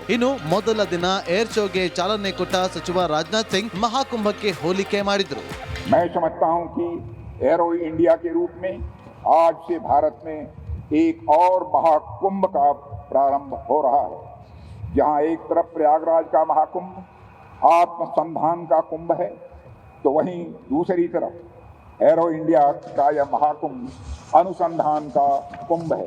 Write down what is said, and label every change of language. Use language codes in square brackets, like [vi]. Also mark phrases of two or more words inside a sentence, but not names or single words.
[kn] ಇನ್ನು ಮೊದಲ ದಿನ [en] air showಗೆ [kn] ಚಾಲನೆ ಕೊಟ್ಟ ಸಚಿವ ರಾಜನಾಥ್ ಸಿಂಗ್ ಮಹಾಕುಂಭಕ್ಕೆ ಹೋಲಿಕೆ ಮಾಡಿದರು. [hi] मैं समझता हूं कि एरो इंडिया के रूप में आज से भारत में एक और महाकुंभ का प्रारंभ हो रहा है, जहां एक तरफ प्रयागराज का महाकुंभ आत्मसंधान का कुंभ है, तो वहीं दूसरी तरफ एरो इंडिया का यह महाकुंभ अनुसंधान का कुंभ है.